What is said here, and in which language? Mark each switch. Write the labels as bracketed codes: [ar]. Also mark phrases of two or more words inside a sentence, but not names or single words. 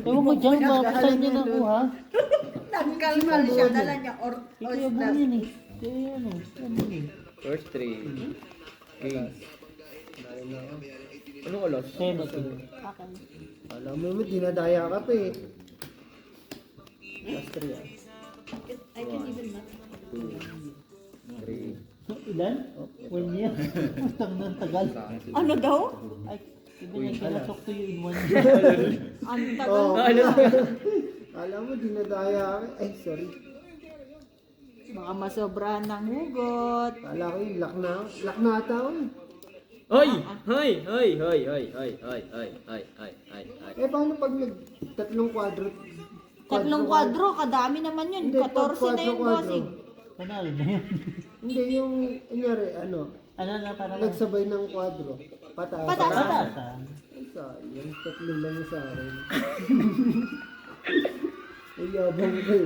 [tl] Ewan ko dyan, makakusan niya na ako ha? Nagkalkal siya, dala niya Ikaw yung buwan yan eh. Kaya ano, ano eh. First 3. King. Anong alas? 70. Alam mo, dinadaya ka pa eh. Last 3 ah. [en] I can even not. [tl] 2, 3, Ilan? 1 year. Utang ng tagal. Ano daw? Ay, [en] even I cannot talk to you in 1 year. [tl] Ang tagal. Oh. Alam mo, dinadaya ako. Ay, sorry. Baka masobrahan ng hugot. Kala ko yung lock na ata ako eh. Hoy! Hoy! Hoy! Hoy! Hoy! Hoy! Hoy! Hoy! Hoy! Hoy! Hoy! Hoy! Eh, paano pag tatlong kwadro? Tatlong kwadro, kadami naman yun. Hindi, 14 na yung kwadro. bossing. Panalo na yun. Hindi, yung, kunyari, Ano na para lang? nagsabay ng kwadro. Pataas. Pataas. Pataasan. Ay, sayang. Tatlo lang yung sa akin. Ay, yabang ko yun.